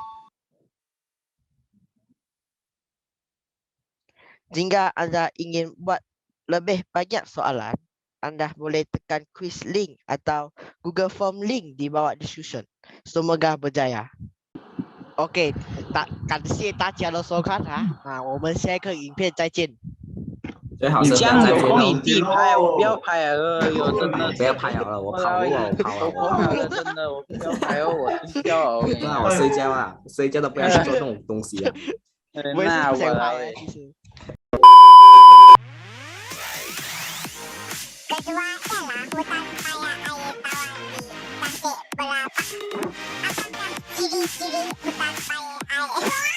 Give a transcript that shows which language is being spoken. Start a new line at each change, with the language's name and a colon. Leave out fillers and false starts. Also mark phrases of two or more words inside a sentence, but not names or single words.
Malay: Jika anda ingin buat lebih banyak soalan, anda boleh tekan
English: quiz link
Malay: atau Google Form link di bawah description. Semoga berjaya.
Chinese: OK，感谢大家的收看我们下一个影片再见。最好你是不要再这样有空见你自己拍，我不要拍了，哟，真的不要拍了，我跑路了，我跑了，我不拍了，真的，我不要拍哦，我睡觉了，我跟你那讲我睡觉啊，睡觉都不要去做这种东西啊。我也是那我不想拍来。其实。
Malay: Kedua ialah hutan kaya air tawar di Tasik Berapa. Apakah ciri-ciri hutan kaya air?